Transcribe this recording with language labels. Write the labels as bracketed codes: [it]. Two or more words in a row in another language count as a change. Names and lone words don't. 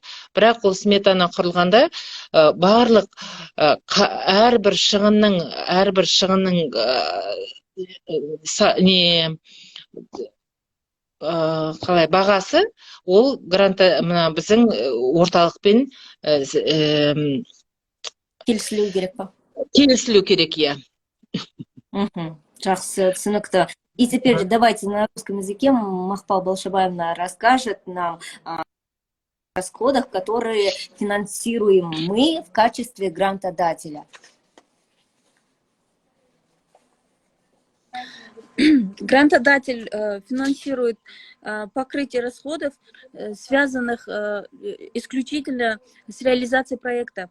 [kk] Бірақ ол сметаны құрылғанда барлық әрбір шығынның бағасы ол гранта біздің орталықпен келісілу керек па? Келісілу керек, иә. Жақсы, түсінікті. [ru] И теперь давайте на русском языке Махпал Балшабаевна расскажет нам о расходах, которые финансируем мы в качестве грантодателя. Грантодатель финансирует покрытие расходов, связанных исключительно с реализацией проекта.